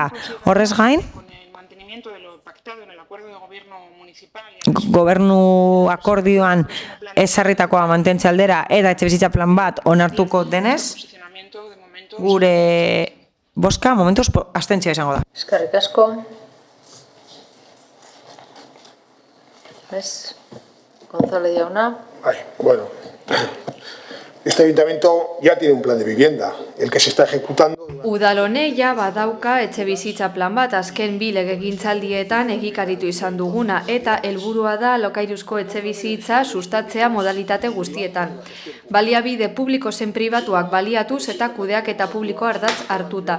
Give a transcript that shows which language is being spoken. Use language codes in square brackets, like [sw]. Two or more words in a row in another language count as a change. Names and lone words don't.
[eu] Horrez gain, gobernu akordioan ezarritakoa mantentze aldera eta etxe bizitza plan bat onartuko denez, gure boska momentuz abstentzioa izango da. Eskerrik asko. ¿Ves? González jauna. [es] Bueno, este ayuntamiento ya tiene un plan de vivienda, el que se está ejecutando. [eu] Udalone ja badauka etxebizitza plan bat azken bi legegintzaldietan egikaritu izan duguna eta helburua da alokairuzko etxebizitza sustatzea modalitate guztietan. Baliabide publiko zen pribatuak baliatuz eta kudeaketa publiko ardatz hartuta.